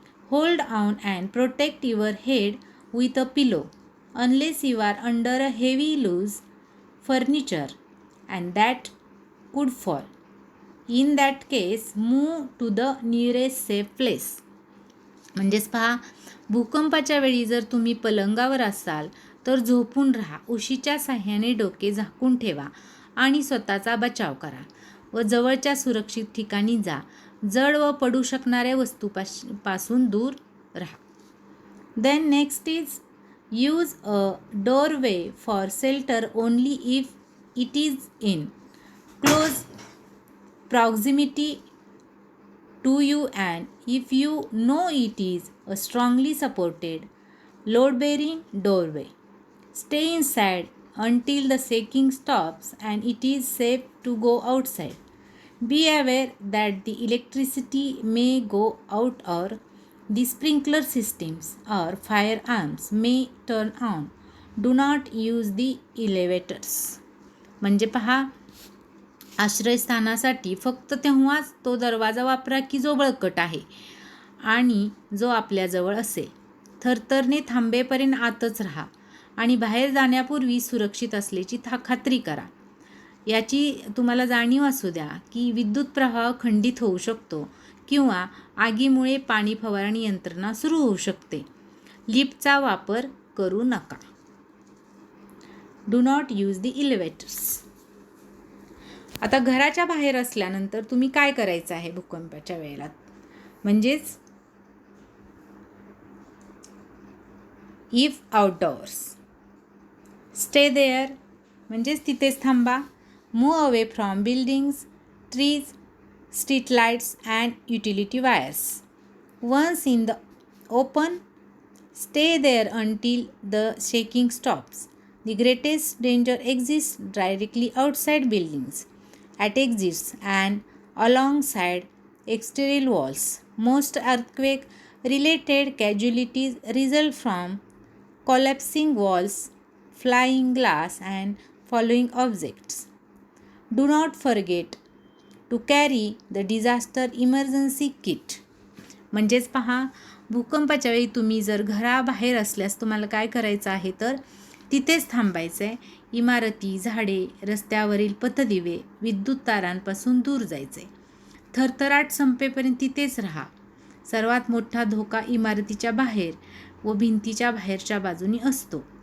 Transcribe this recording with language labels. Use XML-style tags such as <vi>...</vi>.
<en>Hold on and protect your head with a pillow unless you are under a heavy loose furniture and that could fall. In that case, move to the nearest safe place.</en> <mr>म्हणजेच पहा, भूकंपाच्या वेळी जर तुम्ही पलंगावर असाल तर झोपून राहा, उशीच्या साह्याने डोके झाकून ठेवा आणि स्वतःचा बचाव करा व जवळच्या सुरक्षित ठिकाणी जा. जड व पडू शकणाऱ्या वस्तूपासून दूर राहा.</mr> <en>Then next is use a doorway for shelter only if it is in close proximity to you and if you know it is a strongly supported load-bearing doorway. Stay inside until the shaking stops and it is safe to go outside. Be aware that the electricity may go out or the sprinkler systems or firearms may turn on. Do not use the elevators.</en> <mr>म्हणजे पहा, आश्रयस्थानासाठी फक्त तेव्हाच तो दरवाजा वापरा की जो बळकट आहे आणि जो आपल्याजवळ असेल. थरथरणे थांबेपर्यंत आतच राहा आणि बाहेर जाण्यापूर्वी सुरक्षित असल्याची खात्री करा. याची तुम्हाला जाणीव असू द्या की विद्युत प्रवाह खंडित होऊ शकतो किंवा आगीमुळे पाणी फवारणी यंत्रणा सुरू होऊ शकते. लिफ्टचा वापर करू नका.</mr> <en>Do not use the elevators.</en> <mr>आता घराच्या बाहेर असल्यानंतर तुम्ही काय करायचं आहे भूकंपाच्या वेळेला, म्हणजेच</mr> <en>if outdoors stay there</en> <mr>म्हणजेच तिथेच थांबा.</mr> <en>Move away from buildings, trees, street lights and utility wires. Once in the open, stay there until the shaking stops. The greatest danger exists directly outside buildings at exits and alongside exterior walls. Most earthquake related casualties result from collapsing walls, flying glass, and falling objects. Do not forget to carry the disaster emergency kit.</en> <mr>म्हणजेच पहा, भूकंपाच्या वेळी तुम्ही जर घराबाहेर असल्यास तुम्हाला काय करायचं आहे तर तिथेच थांबायचं आहे. इमारती, झाडे, रस्त्यावरील पथदिवे, विद्युत तारांपासून दूर जायचे. थरथराट संपेपर्यंत तिथेच राहा. सर्वात मोठा धोका इमारतीच्या बाहेर व भिंतीच्या बाहेरच्या बाजूनी असतो.</mr>